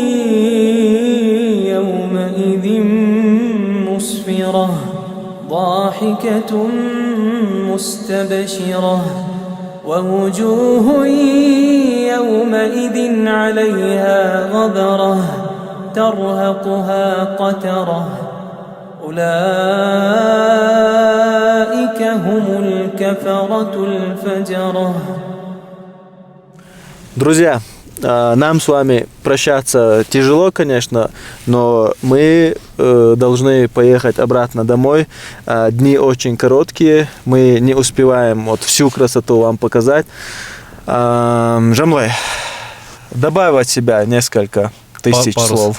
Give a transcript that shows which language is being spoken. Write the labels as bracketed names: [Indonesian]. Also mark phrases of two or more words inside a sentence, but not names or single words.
[Arabic] يومئذ مسفرة ضاحكة مستبشرة ووجوه يومئذ عليها غبرة ترهقها قترة أولئك هم الكفرة الفجرة. [Russian] Друзья, нам с вами прощаться тяжело, конечно, но мы должны поехать обратно домой. Дни очень короткие, мы не успеваем вот всю красоту вам показать. Жамлай, добавь от себя несколько тысяч слов.